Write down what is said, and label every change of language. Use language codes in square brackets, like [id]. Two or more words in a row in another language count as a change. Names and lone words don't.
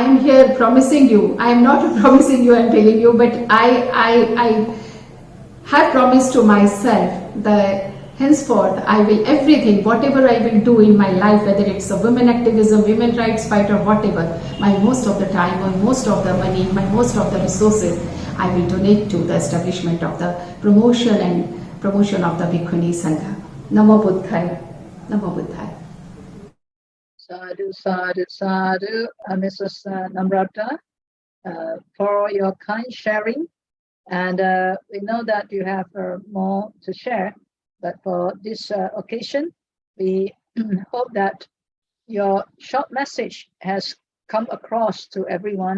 [en] am here promising you, I am not promising you, I am telling you, but I have promised to myself that henceforth I will everything, whatever I will do in my life, whether it's a women activism, women rights fight, or whatever, my most of the time, or most of the money, my most of the resources, I will donate to the establishment of the promotion of the Bhikkhuni Sangha. [pi] Namo Buddhāya. Namo Buddhāya. Sadhu, sadhu, sadhu, [en] Mrs. Namrata, for your kind sharing. And we know that you have more to share, but for this occasion, we hope that your short message has come across to everyone.